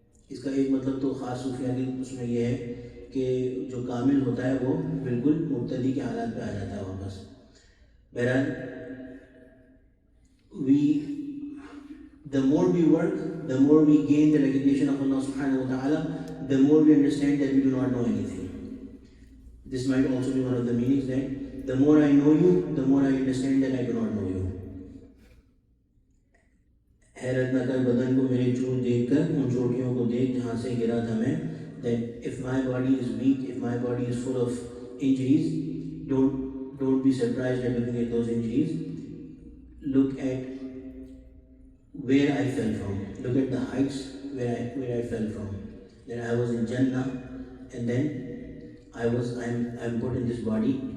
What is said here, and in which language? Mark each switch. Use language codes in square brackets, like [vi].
[hi] इसका एक मतलब तो ख़ास सूफिया के उसमें यह है कि जो कामिल होता है वो बिल्कुल मुब्तदी के हालात पे आ जाता है वापस. बहरहाल, [en] the more we work, the more we gain the recognition of Allah subhanahu wa ta'ala, the more we understand that we do not know anything. This might also be one of the meanings, that the more I know you, the more I understand that I do not know you. [hi] हैरत न कर बदन को मेरे चोट देख कर, उन चोटियों को देख जहाँ से गिरा था मैं. [en] That if my body is weak, if my body is full of injuries, don't be surprised at looking at those injuries. Look at where I fell from. Look at the heights where I fell from. That I was in Jannah, and then I'm put in this body.